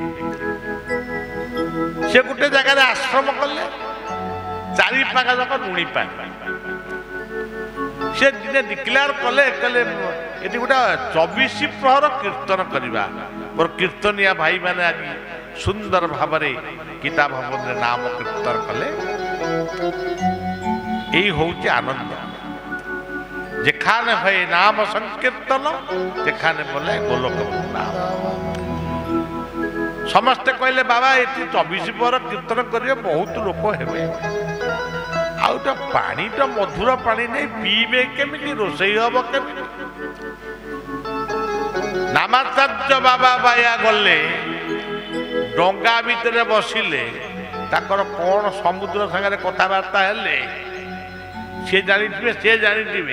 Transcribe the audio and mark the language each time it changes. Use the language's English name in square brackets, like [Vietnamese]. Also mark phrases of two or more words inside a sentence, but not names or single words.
[Odia] ସେ ଗୋଟେ ଜାଗାରେ ଆଶ୍ରମ କଲେ, ଚାରି ପାଖ ଯାକ ଲୁଣି ପାଣି। ସେ ଦିନେ ଡିକ୍ଲେୟାର କଲେ ଏଠି ଗୋଟେ 24 ପ୍ରହର କୀର୍ତ୍ତନ କରିବା। ମୋର କୀର୍ତ୍ତନିଆ ଭାଇମାନେ ଆଜି ସୁନ୍ଦର ଭାବରେ ଗୀତା ଭବନରେ ନାମ କୀର୍ତ୍ତନ କଲେ। [Bangla] এই হচ্ছে আনন্দ। যেখানে হয় নাম সংকীর্তন সেখানে বলে গোলক নাম। [Odia] ସମସ୍ତେ କହିଲେ ବାବା ଏଠି 24 ପ୍ରହର କୀର୍ତ୍ତନ କରିବେ, ବହୁତ ଲୋକ ହେବେ, ଆଉ ତ ପାଣି ତ ମଧୁର ପାଣି ନେଇ ପିଇବେ କେମିତି, ରୋଷେଇ ହବ କେମିତି? ନାମାଚାର୍ଯ୍ୟ ବାବା ବାୟା ଗଲେ, ଡଙ୍ଗା ଭିତରେ ବସିଲେ, ତାଙ୍କର କଣ ସମୁଦ୍ର ସାଙ୍ଗରେ କଥାବାର୍ତ୍ତା ହେଲେ ସେ ଜାଣିଥିବେ।